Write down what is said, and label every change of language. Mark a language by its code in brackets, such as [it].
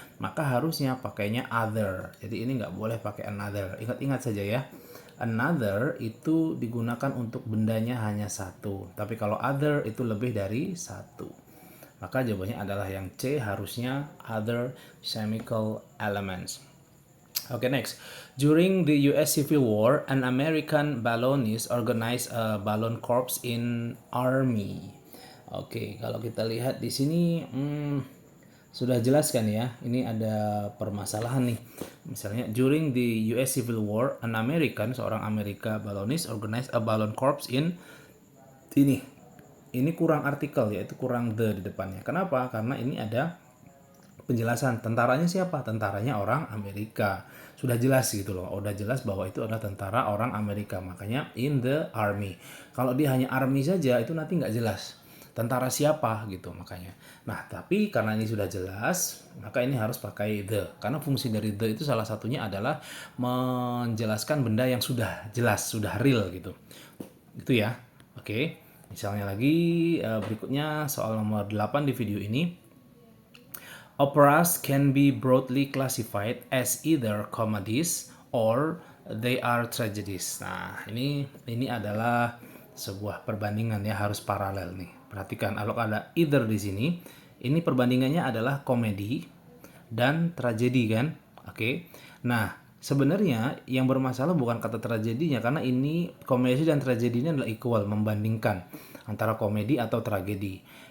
[id] Maka harusnya pakainya other. Jadi ini nggak boleh pakai another. Ingat-ingat saja ya. Another itu digunakan untuk bendanya hanya satu. Tapi kalau other itu lebih dari satu. Maka jawabannya adalah yang C, harusnya [en] other chemical elements. Okay, next. During the US Civil War, an American balloonist organized a balloon corps in army. [id] Oke, kalau kita lihat di sini sudah jelas kan ya. Ini ada permasalahan nih. Misalnya, [en] during the US Civil War, an American, [id] seorang Amerika [en] balloonist organized a balloon corps in [id] ini. Ini kurang artikel, yaitu kurang the di depannya. Kenapa? Karena ini ada penjelasan tentaranya siapa, tentaranya orang Amerika, sudah jelas gitu loh, udah jelas bahwa itu adalah tentara orang Amerika, makanya [en] in the army. [id] Kalau dia hanya army saja itu nanti nggak jelas tentara siapa gitu, makanya. Nah tapi karena ini sudah jelas, maka ini harus pakai the, karena fungsi dari the itu salah satunya adalah menjelaskan benda yang sudah jelas, sudah real gitu, gitu ya. Oke, misalnya lagi berikutnya soal nomor 8 di video ini. [en] Operas can be broadly classified as either comedies or they are tragedies. [id] Nah, ini adalah sebuah perbandingan ya, harus paralel nih. Perhatikan, kalau ada either di sini, ini perbandingannya adalah komedi dan tragedi kan? Oke. Nah, sebenarnya yang bermasalah bukan kata tragedinya, karena ini komedi dan tragedinya adalah equal, membandingkan antara komedi atau tragedi.